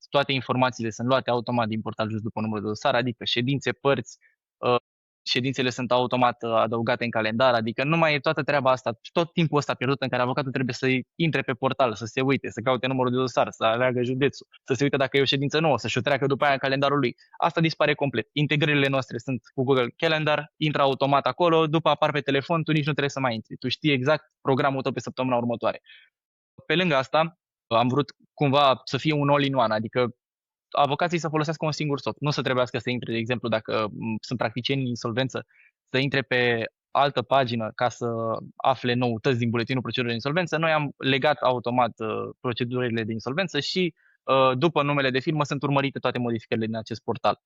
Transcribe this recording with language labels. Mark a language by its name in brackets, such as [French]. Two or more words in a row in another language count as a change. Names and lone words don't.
[Romanian] Toate informațiile sunt luate automat din Portal Just după numărul de dosar, adică ședințe, părți, ședințele sunt automat adăugate în calendar, adică nu mai e toată treaba asta, tot timpul ăsta pierdut în care avocatul trebuie să intre pe portal, să se uite, să caute numărul de dosar, să aleagă județul, să se uite dacă e o ședință nouă, să-și o treacă după aia în calendarul lui. Asta dispare complet. Integrările noastre sunt cu Google Calendar, intră automat acolo, după apar pe telefon, tu nici nu trebuie să mai intri. Tu știi exact programul tău pe săptămâna următoare. Pe lângă asta, am vrut cumva să fie un all-in-one, adică avocații să folosească un singur soft. Nu să trebuiască să intre, de exemplu, dacă sunt practicieni în insolvență, să intre pe altă pagină ca să afle noutăți din buletinul procedurilor de insolvență. Noi am legat automat procedurile de insolvență și după numele de firmă sunt urmărite toate modificările din acest portal.